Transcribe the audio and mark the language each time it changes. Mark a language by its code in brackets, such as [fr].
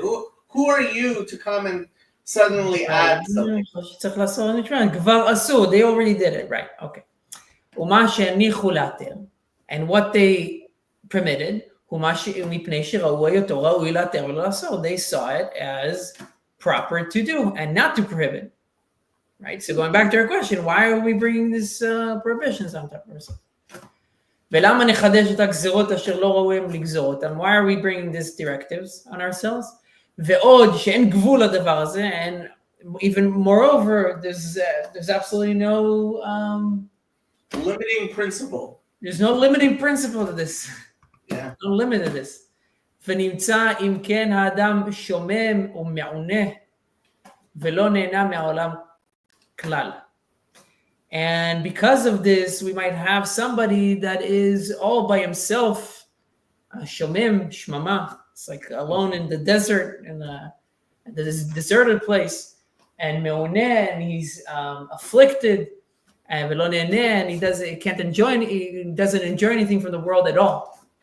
[en] Who are you to come and suddenly add something? [he] כבר עשו, [en] they already did it, right? Okay. [he] ומה שהניחו להתר, [en] and what they permitted, [he] מפני שראו היותו ראוי להתר ולא לאסור. [en] They saw it as proper to do and not to prohibit. Right? So going back to our question, why are we bringing these prohibitions on top of ourselves? [he] ולמה נחדש את הגזירות אשר לא ראויים לגזור אותם? [en] Why are we bringing these directives on ourselves? [he] ועוד שאין גבול לדבר הזה, [en] and even moreover, there's absolutely no limiting principle. There's no limiting principle to this. Yeah. No limit to this. [he] ונמצא אם כן האדם שומם ומעונה ולא נהנה מהעולם כלל. [en] And because of this, we might have somebody that is all by himself, shomim, shmama. It's like alone in the desert, in this deserted place, and meoneh, and he's afflicted, and velo neneh, and he doesn't enjoy anything from the world at all.